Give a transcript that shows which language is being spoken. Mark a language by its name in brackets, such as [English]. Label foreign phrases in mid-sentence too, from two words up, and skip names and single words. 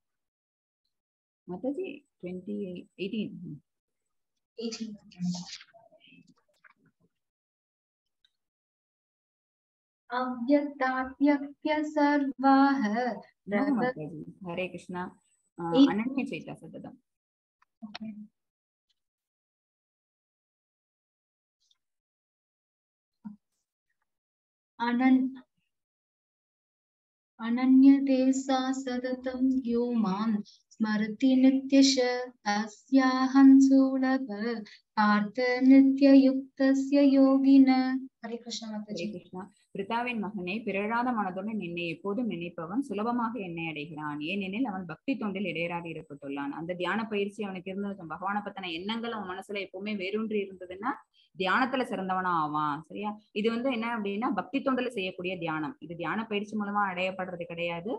[Tamil] மாதாஜி 18. [Sanskrit] अव्यक्ताद्व्यक्तयः सर्वाः. ஹரே கிருஷ்ணா. अनन्यचेताः सततम्. अनन्यते सा सततं यो मां स्मरति नित्यश अस्याहं सुलभ पार्थ नित्ययुक्तस्य योगिन. हरे कृष्ण माताजी. हरे कृष्णा. [Tamil] பிரித்தாவின் மகனே, பிறழாத மனதுடன் என்னை எப்போதும் நினைப்பவன் சுலபமாக என்னை அடைகிறான். ஏனெனில் அவன் பக்தி தொண்டில் இடையராக ஈடுபட்டுள்ளான். அந்த தியான பயிற்சி அவனுக்கு இருந்தது. பகவானை பத்தின எண்ணங்கள் அவன் மனசுல எப்பவுமே வேரூன்றி இருந்ததுன்னா தியானத்துல சிறந்தவனா ஆவான். சரியா? இது வந்து என்ன அப்படின்னா பக்தி தொண்டில செய்யக்கூடிய தியானம். இது தியான பயிற்சி மூலமா அடையப்படுறது கிடையாது.